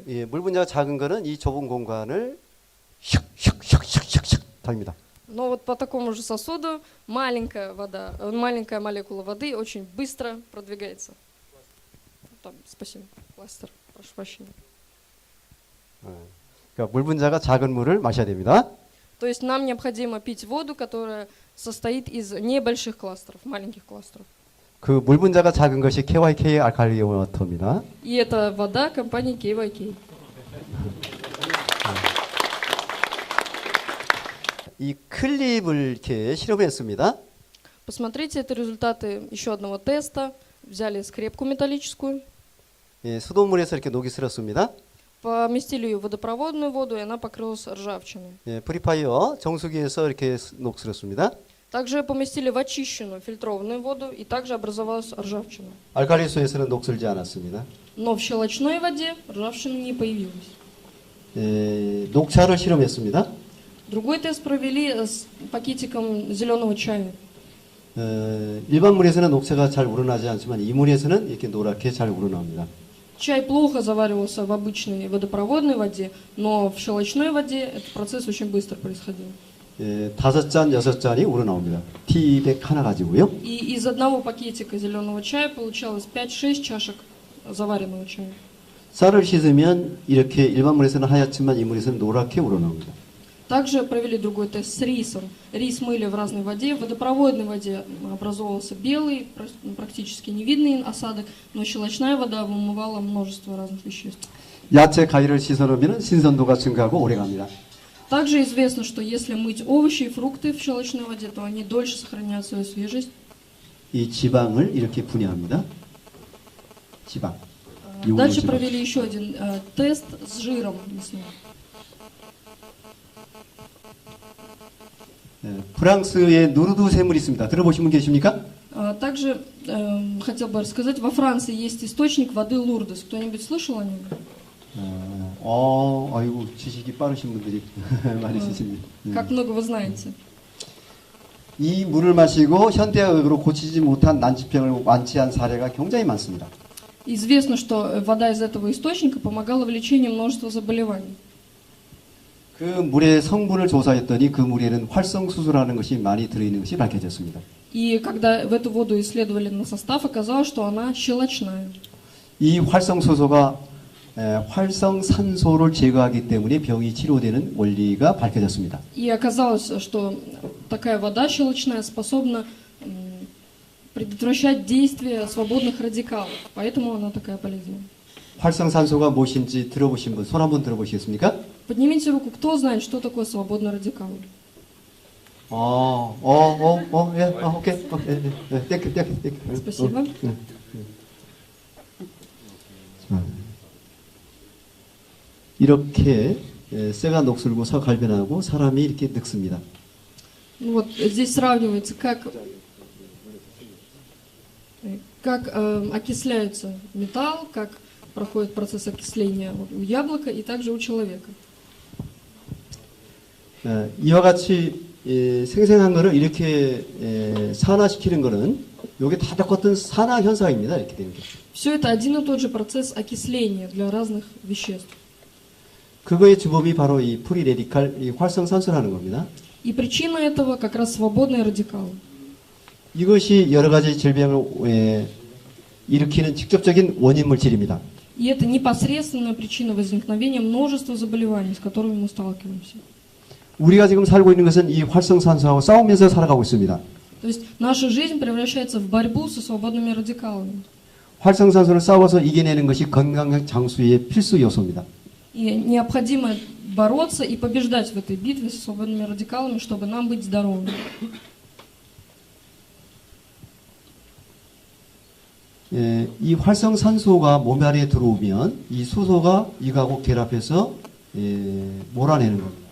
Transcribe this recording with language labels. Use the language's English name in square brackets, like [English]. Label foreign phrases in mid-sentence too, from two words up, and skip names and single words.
[Korean] 예, 물 분자가 작은 거는 이 좁은 공간을 슉슉슉슉슉슉 달립니다. [Russian] Но вот по такому же сосуду маленькая молекула воды очень быстро продвигается. Там, спасибо, кластер, прошу прощения. [Korean] 그러니까 물 분자가 작은 물을 마셔야 됩니다. [Russian] То есть нам необходимо пить воду, которая состоит из небольших кластеров, маленьких кластеров. [Korean] 그 물 분자가 작은 것이 KYK 알칼리 워터입니다. [Russian] И это вода компании KYK. [Korean] 이 클립을 이렇게 실험했습니다. [Russian] Посмотрите, это результаты еще одного теста. Взяли скрепку металлическую, [Korean] 예, 수돗물에서 이렇게 녹이 슬었습니다. [Russian] поместили ее в водопроводную воду, и она покрылась ржавчиной. [Korean] 예, 프리파이어 정수기에서 이렇게 녹 슬었습니다. [Russian] Также поместили в очищенную фильтрованную воду, и также образовалась ржавчина. [Korean] 알칼리수에서는 녹 슬지 않았습니다. [Russian] Но в щелочной воде ржавчина не появилась. [Korean] 예, 녹차를 실험했습니다. [Russian] Другой тест провели с пакетиком зеленого чая. [Korean] 일반 물에서는 녹차가 잘 우러나지 않지만 이 물에서는 이렇게 노랗게 잘 우러나옵니다. [Russian] Чай плохо заваривался в обычной водопроводной воде, но в щелочной воде этот процесс очень быстро происходил. [Korean] 5잔, 6잔이 우러나옵니다. 티백 하나 가지고요. [Russian] И из одного пакетика зеленого чая получалось 5-6 чашек заваренного чая. [Korean] 쌀을 씻으면 이렇게 일반 물에서는 하얗지만 이 물에서는 노랗게 우러나옵니다. [Russian] Также провели другой тест с рисом. Рис мыли в разной воде. В водопроводной воде образовывался белый, практически невидный осадок, но щелочная вода вымывала множество разных веществ. [Korean] 야채, 가위를 씻어놓으면 신선도가 증가하고 오래갑니다. [Russian] Также известно, что если мыть овощи и фрукты в щелочной воде, то они дольше сохраняют свою свежесть. [Korean] 이 지방을 이렇게 분해합니다. 지방. [Russian] Дальше провели еще один тест с жиром мясным. [Korean] 프랑스에 누르드 샘물이 있습니다. 들어보신 분 계십니까? [Russian] Также хотел бы рассказать, во Франции есть источник воды Лурдес. Кто-нибудь слышал о нем? [Korean] 아이고 지식이 빠르신 분들이 많이 있으십니다. [Russian] Как много вы знаете? [Korean] 이 물을 마시고 현대의학으로 고치지 못한 난치병을 완치한 사례가 굉장히 많습니다. [Russian] Известно, что вода из этого источника помогала в лечении множества заболеваний. [Korean] 그 물의 성분을 조사했더니 그 물에는 활성수소라는 것이 많이 들어있는 것이 밝혀졌습니다. [Russian] И когда в эту воду исследовали на состав, оказалось, что она щелочная. [Korean] 이 활성수소가 활성산소를 제거하기 때문에 병이 치료되는 원리가 밝혀졌습니다. [Russian] И оказалось, что такая вода щелочная способна предотвращать действие свободных радикалов. Поэтому она такая полезная. [Korean] 활성산소가 무엇인지 들어보신 분, 손 한번 들어보시겠습니까? [Russian] Поднимите руку, кто знает, что такое свободный радикал? [English] Okay. Thank you. [Russian] Спасибо. [Korean] 이렇게 쇠가 녹슬고 석갈변하고 사람이 이렇게 늙습니다. [Russian] Вот здесь сравнивается, как окисляется металл, как проходит процесс окисления у яблока и также у человека. [Korean] 이와 같이 생생한 거를 이렇게 산화시키는 거는 이게 다 똑같은 산화 현상입니다. 이렇게 되는 게. [Russian] Все это один и тот же процесс окисления для разных веществ. [Korean] 그거의 주범이 바로 이 [English] free radical, [Korean] 이 활성산소라는 겁니다. [Russian] И причина этого как раз свободные радикалы. [Korean] 이것이 여러 가지 질병을 일으키는 직접적인 원인 물질입니다. [Russian] И это непосредственная причина возникновения множества заболеваний, с которыми мы сталкиваемся. [Korean] 우리가 지금 살고 있는 것은 이 활성산소하고 싸우면서 살아가고 있습니다. [Russian] То есть наша жизнь превращается в борьбу со свободными радикалами. [Korean] 활성산소를 싸워서 이겨내는 것이 건강 장수의 필수 요소입니다. [Russian] И необходимо бороться и побеждать в этой битве со свободными радикалами, чтобы нам быть здоровыми. [Korean] 이 활성산소가 몸 안에 들어오면 이 수소가 이거하고 결합해서 몰아내는 겁니다.